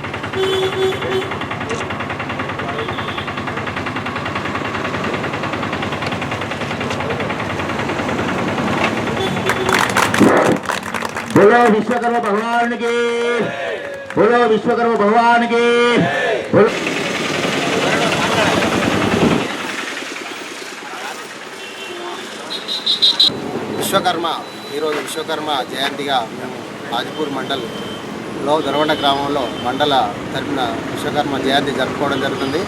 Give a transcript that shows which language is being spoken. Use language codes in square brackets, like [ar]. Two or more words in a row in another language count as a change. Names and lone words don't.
[hi] बोलो विश्वकर्मा भगवान की, बोलो विश्वकर्मा भगवान की, बोलो। [te] విశ్వకర్మ ఈరోజు విశ్వకర్మ జయంతిగా మేము హాజీపూర్ మండల్లో దొరవండ గ్రామంలో మండల తరపున విశ్వకర్మ జయంతి జరుపుకోవడం జరుగుతుంది.